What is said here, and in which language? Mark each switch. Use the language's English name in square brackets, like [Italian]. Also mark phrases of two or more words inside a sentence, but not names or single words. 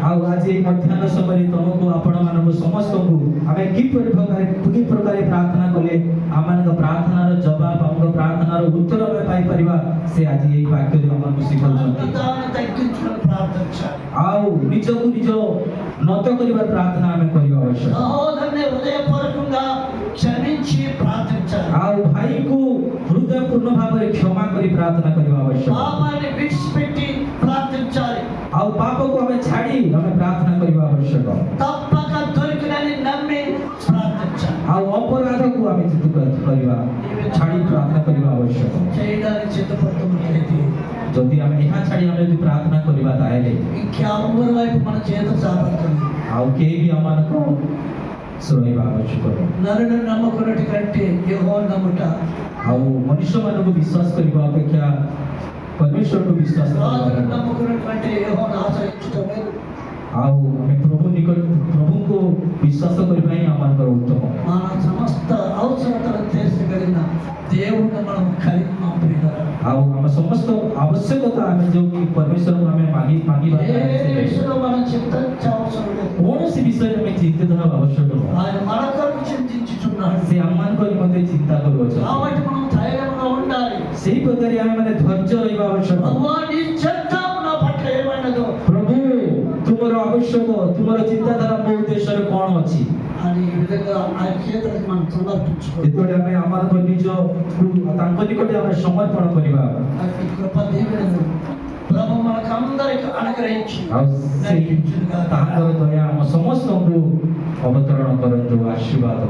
[Odia] ଆଉ ଆଜି ଏହି ମଧ୍ୟାହ୍ନ ସମୟରେ ତମକୁ ଆପଣମାନଙ୍କୁ ସମସ୍ତଙ୍କୁ ଆମେ କି ପ୍ରକାର ପ୍ରାର୍ଥନା କଲେ ଆମମାନଙ୍କ ପ୍ରାର୍ଥନାର ଜବାବ, ଆମଙ୍କ ପ୍ରାର୍ଥନାର ଉତ୍ତର ଆମେ ପାଇପାରିବା, ସେ ଆଜି ଏହି ବାକ୍ୟରେ ଆମକୁ ଶିଖାଉଛନ୍ତି। [Telugu] తాను తగ్గించుకొని ప్రార్థించాలి. [Odia] ଆଉ ନିଜକୁ ନିଜ নত କରିବାର ପ୍ରାର୍ଥନା ଆମେ କରିବା ଆବଶ୍ୟକ। [Telugu] సహోదరుని హృదయపూర్వకంగా క్షమించి ప్రార్థించాలి. [Odia] ଆଉ ଭାଇକୁ ହୃଦୟପୂର୍ଣ୍ଣ ଭାବରେ କ୍ଷମା କରି ପ୍ରାର୍ଥନା କରିବା ଆବଶ୍ୟକ। [Telugu] పాపాన్ని విడిచిపెట్టి ప్రార్థించాలి. [Odia] ଆଉ ପାପକୁ ଆମେ ଛାଡ଼ି ଆମେ ପ୍ରାର୍ଥନା କରିବା ଆବଶ୍ୟକ। [Telugu] తప్పక దొరికినని నమ్మి ప్రార్థించాలి. [Odia] ଆଉ ଅପରାଧକୁ ଆମେ ଜିତ କରିବା, ଛାଡ଼ି ପ୍ରାର୍ଥନା କରିବା ଆବଶ୍ୟକ। [Telugu] చేయడానికి సిద్ధపడుతున్నట్లయితే [Odia] ଯଦି ଆମେ ଏହା ଛାଡ଼ି ଆମେ ଯଦି ପ୍ରାର୍ଥନା କରିବା ତାହେଲେ [Telugu] ఇంకెవరి వైపు మన చేత చాపడుతుంది. [Odia] ଆଉ କେହି ବି ଆମମାନଙ୍କୁ ଶୁଣିବା ଆବଶ୍ୟକ। [Telugu] నరుడు నమ్ముకున్నట్టు కంటే యెహోవా నమ్ముట, [Odia] ଆଉ ମନୁଷ୍ୟମାନଙ୍କୁ ବିଶ୍ୱାସ କରିବା ଅପେକ୍ଷା ପରମେଶ୍ୱରକୁ ବିଶ୍ୱାସ [Telugu] రాజును [Odia] କରିବା। [Telugu] నమ్ముకున్నట్టు కంటే యెహోవాను ఆశ్రయించటం మేలు. [Odia] ଆଉ ଆମେ ପ୍ରଭୁ ବିଶ୍ୱାସ କରିବା ହିଁ ଆମମାନଙ୍କର ଉତ୍ତମ। [Telugu] మన సమస్త అవసరతలు తీర్చగలిగిన దేవుడిని మనం కలిగి ఉన్నాం ప్రియులారా. [Odia] ଆଉ ଆମ ସମସ୍ତ ଆବଶ୍ୟକତା ଆମେ ଯୋଉ ପରମେଶ୍ୱରଙ୍କୁ ଆମେ ମାଗିବା [Telugu] ఏ విషయంలో మనం చింతించే అవసరం లేదు. [Odia] କୌଣସି ବିଷୟରେ ଆମେ ଚିନ୍ତିତ ହେବା ଆବଶ୍ୟକ ନୁହଁ। [Telugu] ఆయన మన కొరకు చింతించుచున్నాడు. [Odia] ସେ ଆମମାନଙ୍କ ନିମନ୍ତେ ଚିନ୍ତା କରୁଅଛନ୍ତି। [Telugu] కాబట్టి మనం ధైర్యంగా ఉండాలి. [Odia] ସେହି ପ୍ରକାରେ ଆମେ ମାନେ ଧୈର୍ଯ୍ୟ ରହିବା ଆବଶ୍ୟକ। [Telugu] ప్రభువా నీ చిత్తం నా పట్ల ఏమైనదో [Odia] ପ୍ରଭୁ ତୁମର ଆବଶ୍ୟକ ତୁମର ଚିନ୍ତାଧାରା ମୋ ଉଦ୍ଦେଶ୍ୟରେ କ'ଣ ଅଛି? [Telugu] అని ఈ విధంగా ఆయన చేతులకు మనం సమర్పించుకోవాలి. [Odia] ଯେତେବେଳେ ଆମେ ଆମମାନଙ୍କ ନିଜକୁ ତାଙ୍କ ନିକଟରେ ଆମେ ସମର୍ପଣ କରିବା [Telugu] అట్టి కృప దీవెనలు ప్రభు మనకు అందరికి అనుగ్రహించి [Odia] ଆଉ ସେଇ ତାଙ୍କର ଦୟା ଆମ ସମସ୍ତଙ୍କୁ ଅବତରଣ କରନ୍ତୁ, ଆଶୀର୍ବାଦ କରନ୍ତୁ।